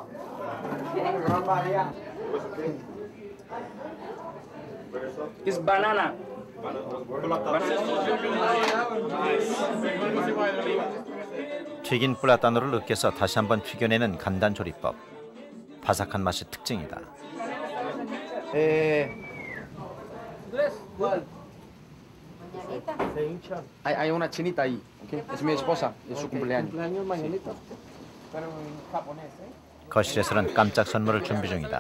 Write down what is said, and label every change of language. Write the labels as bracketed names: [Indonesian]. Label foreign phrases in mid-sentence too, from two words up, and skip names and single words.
[English] It's banana. [Korean] 튀긴 플라타노를 으깨서 다시 한번 튀겨내는 간단 조리법. 바삭한 맛이 특징이다. [Spanish] Hay una chinita ahí, ¿okay? Es mi esposa, es su cumpleaños. [Korean] 거실에서는 깜짝 선물을 준비 중이다.